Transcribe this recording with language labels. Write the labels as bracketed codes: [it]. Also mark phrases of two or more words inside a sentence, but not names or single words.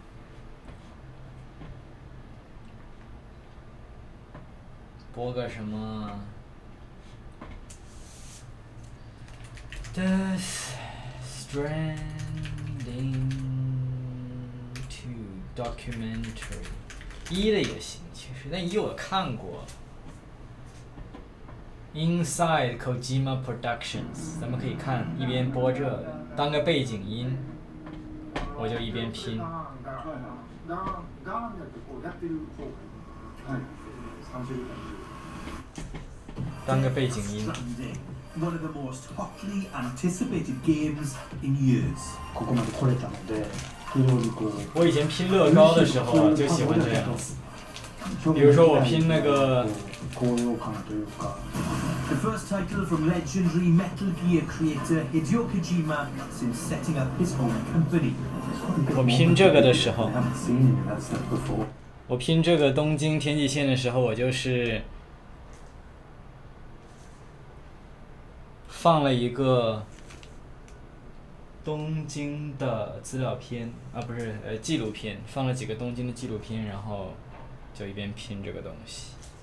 [zh] 拨个什么 ？Death Stranding 2 Documentary 1的也行，其实但1我看过。Inside Kojima Productions， 咱们可以看，一边播这个，当个背景音，我就一边拼。当个背景音。 [en] One of the most hotly anticipated games in years. [ja] ここまで来れたので、非常にこう。 [zh] 我以前拼乐高的时候就喜欢这样子。比如说我拼那个。 [ja] 高揚感というか。 [en] The first title from legendary Metal Gear creator Hideo Kojima since setting up his own company. [zh] 我拼这个的时候，我拼这个东京天际线的时候，我就是放了一个东京的资料片啊，不是纪录片，放了几个东京的纪录片，然后就一边拼这个东西。